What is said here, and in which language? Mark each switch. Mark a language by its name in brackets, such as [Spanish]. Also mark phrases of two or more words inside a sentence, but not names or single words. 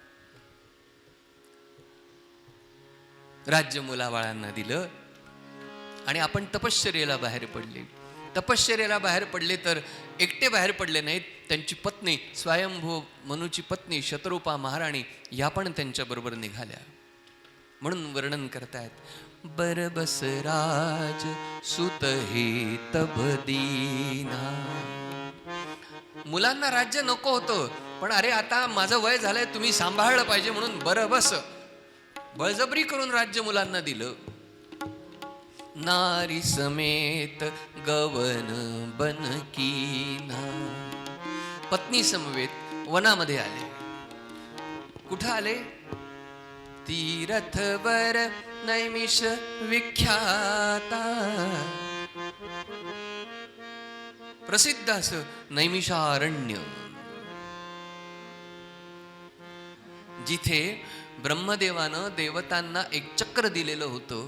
[Marathi] राज्य मुलाबाळांना दिलं आणि आपण तपश्चर्येला बाहेर पडले. तपश्चर्येला बाहेर पडले तर एकटे बाहेर पडले नाहीत, त्यांची पत्नी स्वयंभू मनूची पत्नी शतरूपा महाराणी या पण त्यांच्याबरोबर निघाल्या. म्हणून वर्णन करतायत, [Awadhi] बरबस राज सुत हे तब दीना. [Marathi] मुलांना राज्य नको होतं, पण अरे आता माझं वय झालंय, तुम्ही सांभाळलं पाहिजे म्हणून बरबस बळजबरी करून राज्य मुलांना दिलं. [Awadhi] नारी समेत गवन बनकीना. [Marathi] पत्नी समवेत वनामध्ये आले. कुठं आले? [Awadhi] तीर्थवर नैमिष विख्याता. [Marathi] प्रसिद्ध असं नैमिषारण्य, जिथे ब्रह्मदेवानं देवतांना एक चक्र दिलेलं होतं.